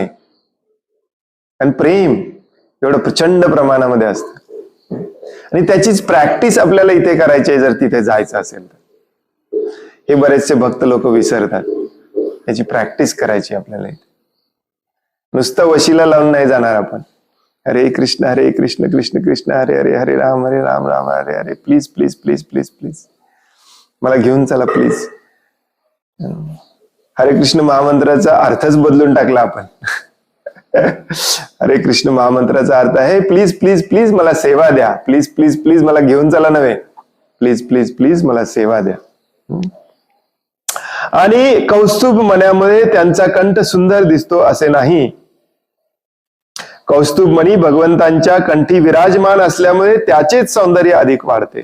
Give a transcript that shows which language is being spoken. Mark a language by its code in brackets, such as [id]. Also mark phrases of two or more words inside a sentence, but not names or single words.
[mr] आणि प्रेम एवढं प्रचंड प्रमाणामध्ये असतं. आणि त्याचीच प्रॅक्टिस आपल्याला इथे करायची आहे जर तिथे जायचं असेल तर. हे बरेचसे भक्त लोक विसरतात. याची प्रॅक्टिस करायची आपल्याला इथे. नुसतं वशीला लावून नाही जाणार आपण. [sa] हरे कृष्ण कृष्ण कृष्ण हरे हरे, हरे राम राम हरे हरे. [mr] प्लीज प्लीज प्लीज प्लीज प्लीज मला घेऊन चला प्लीज. हरे कृष्ण महामंत्राचा अर्थच बदलून टाकला आपण. हरे कृष्ण महामंत्राचा अर्थ आहे प्लीज प्लीज प्लीज मला सेवा द्या, प्लीज प्लीज प्लीज मला घेऊन चला नव्हे, प्लीज प्लीज प्लीज मला सेवा द्या. आणि कौस्तुभ मण्यामध्ये त्यांचा कंठ सुंदर दिसतो असे नाही. कौस्तुभ मणी भगवंतांच्या कंठी विराजमान असल्यामुळे त्याचेच सौंदर्य अधिक वाढते.